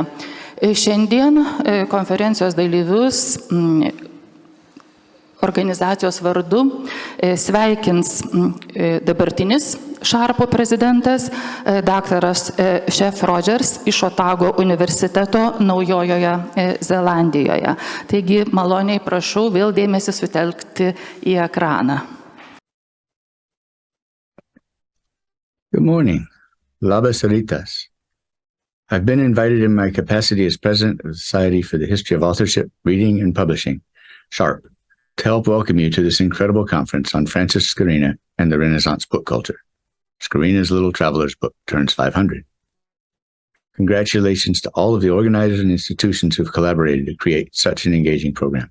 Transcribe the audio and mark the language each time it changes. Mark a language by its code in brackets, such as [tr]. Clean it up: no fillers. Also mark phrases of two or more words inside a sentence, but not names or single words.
[lt] Šiandien konferencijos dalyvius organizacijos vardu sveikins dabartinis SHARPO prezidentas, daktaras Chef Rogers iš Otago universiteto Naujojoje Zelandijoje. Taigi, maloniai prašau vėl dėmesį sutelkti į ekraną. [en] Good morning. [lt] Labas rytas. [en] I've been invited in my capacity as president of the Society for the History of Authorship, Reading, and Publishing, SHARP, to help welcome you to this incredible conference on Francis Skorina and the Renaissance book culture. Skorina's Little Traveler's Book turns 500. Congratulations to all of the organizers and institutions who have collaborated to create such an engaging program.